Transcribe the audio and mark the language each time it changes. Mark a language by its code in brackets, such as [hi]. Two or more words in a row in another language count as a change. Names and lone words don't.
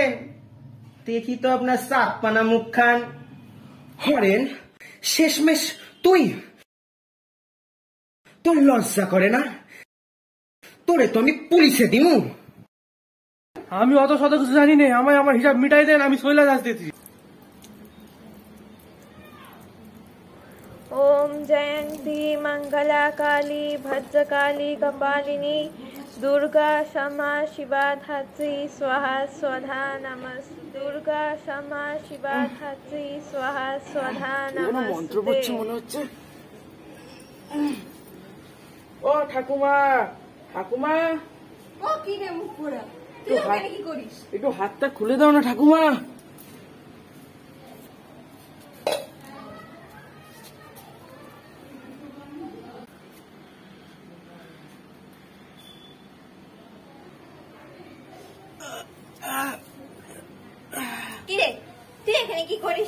[bn] দেখি তো আপনার সাত পানা মুখখান। হরেন, শেষমেশ তুই? তোর লজ্জা করে না? তোরে তো আমি পুলিশে দিমু। আমি অত শত কিছু জানি না, আমায় আমার হিসাব মিটাই দেন, আমি শৈলা আসতেছি। [sa] ओम जयंती मंगला काली भद्रकाली कपालिनी दुर्गा क्षमा शिवा धात्री स्वाहा स्वधा नमस्ते। दुर्गा क्षमा शिवा धात्री स्वाहा स्वधा नमस्ते। [bn] মন্ত্র পড়ছে মনে হচ্ছে। ও ঠাকুমা, ঠাকুমা, ও কি রে মুখ পোড়া, তুই ওখানে কি করিস? একটু হাতটা খুলে দাও না ঠাকুমা। কি রে, তুই এখানে কি করিস?